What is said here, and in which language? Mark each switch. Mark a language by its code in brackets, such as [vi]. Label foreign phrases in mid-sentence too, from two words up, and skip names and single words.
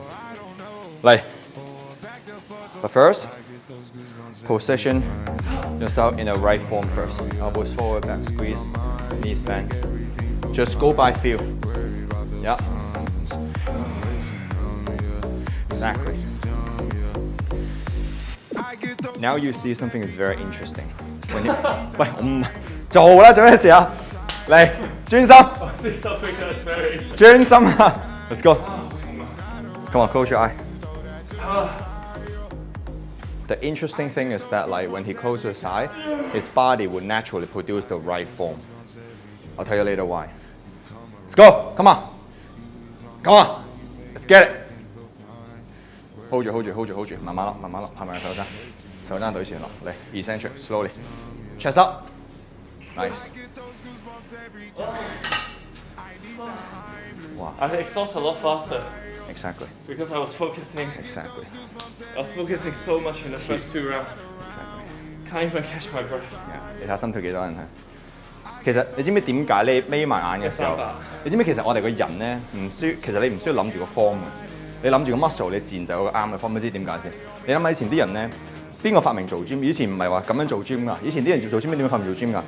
[en] But first, position yourself in the right form first. Elbows forward, back squeeze, knees bend. Just go by feel. Yeah. Exactly. Now you see something that's very interesting. When you, [yue] 喂，我唔做啦，做咩事啊？嚟，專心。 [en] I see something that's very. [yue] 專心啊 [en] ！Let's go. Come on, close your eye. The interesting thing is that like when he closes his eye, his body would naturally produce the right form. I'll tell you later why. Let's go. Come on. Let's get it. [yue] Hold 住，慢慢落，拍埋手踭對前落，嚟 [en] eccentric slowly. Chest up. Nice. Wow. I exhaust a lot faster. Exactly. Because I was focusing. Exactly. I was focusing so much in the first 2 rounds. Exactly. Can't even catch my breath. Yeah. [yue] 你睇下心跳幾多人睇？其實你知唔知點解你眯埋眼嘅時候？你知唔知其實我哋個人咧其實你唔需要諗住個 form 嘅，你諗住個 muscle， 你自然就有個啱嘅 form。你知點解先？你諗下以前啲人咧，邊個發明做 gym？ 以前唔係話咁樣做 gym 㗎，以前啲人做 gym 點樣發明做 gym 㗎？